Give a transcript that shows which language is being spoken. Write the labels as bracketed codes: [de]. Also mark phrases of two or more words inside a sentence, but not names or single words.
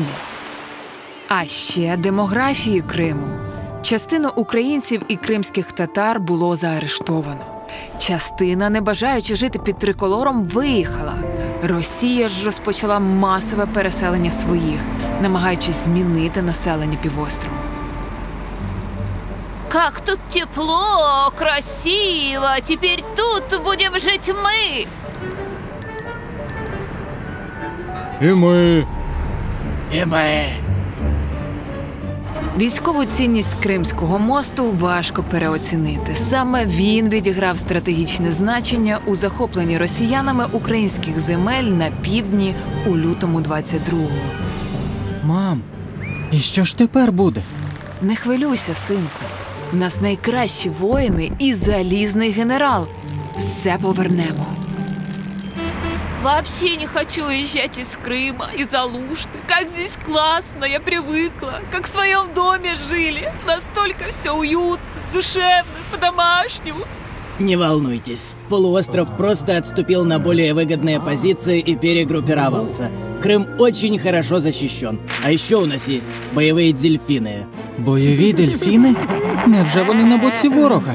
[uk] А ще демографії Криму. Частину українців і кримських татар було заарештовано. Частина, не бажаючи жити під триколором, виїхала. Росія ж розпочала масове переселення своїх, намагаючись змінити населення півострову. [ru] Как тут тепло, красиво, теперь тут будем жить мы. [uk] І ми. Військову цінність Кримського мосту важко переоцінити. Саме він відіграв стратегічне значення у захопленні росіянами українських земель на півдні у лютому 22-го. Мам, і що ж тепер буде? Не хвилюйся, синку. У нас найкращі воїни і залізний генерал. Все повернемо. [ru] Вообще не хочу уезжать из Крыма, из Алушты. Как здесь классно, я привыкла. Как в своем доме жили. Настолько все уютно, душевно, по-домашнему. Не волнуйтесь, полуостров просто отступил на более выгодные позиции и перегруппировался. Крым очень хорошо защищен. А еще у нас есть боевые дельфины. [uk] Бойові дельфіни? Невже вони на боці ворога?